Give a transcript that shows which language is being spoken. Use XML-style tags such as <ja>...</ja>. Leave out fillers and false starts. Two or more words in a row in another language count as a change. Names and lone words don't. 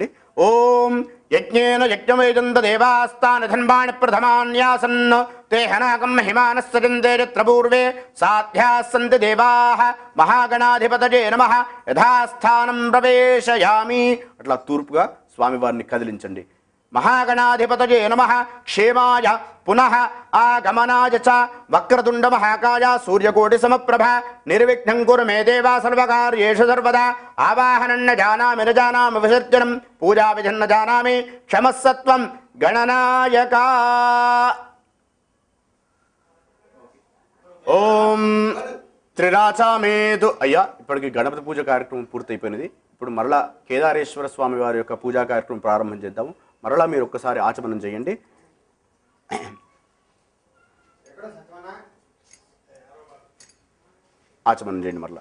<sa>ఓం యజ్ఞేన యజ్ఞమేజంత దేవాస్తాన ధన్వాణి ప్రథమాన్యాసన్ తే హనాకం హిమానస్సజంతే యత్ర పూర్వే సాధ్యాస్సంతి దేవాః. మహాగణాధిపతయే నమః. యథాస్థానం ప్రవేశయామి.</sa> <te>అట్లా తూర్పుగా స్వామివారిని కదిలించండి.</te> <sa>महागणाधिपतये नमः क्षेमाय पुनः आगमनाय च वक्रतुंड महाकाय सूर्यकोटिसमप्रभा निर्विघ्नं कुरु मे देव सर्वकार्येषु सर्वदा आवाहनं न जानामि न जानामि विसर्जनं पूजाविधिं न जानामि क्षमस्सत्वं गणनायका ఓం త్రిరాచామేతు.</sa> <te>అయ్యా ఇప్పటికి గణపతి పూజ కార్యక్రమం పూర్తయిపోయినది. ఇప్పుడు మరలా కేదారేశ్వర స్వామి వారి యొక్క పూజా కార్యక్రమం ప్రారంభం చేద్దాము. మరలా మీరు ఒక్కసారి ఆచమనం చేయండి. ఆచమనం చేయండి మరలా.</te>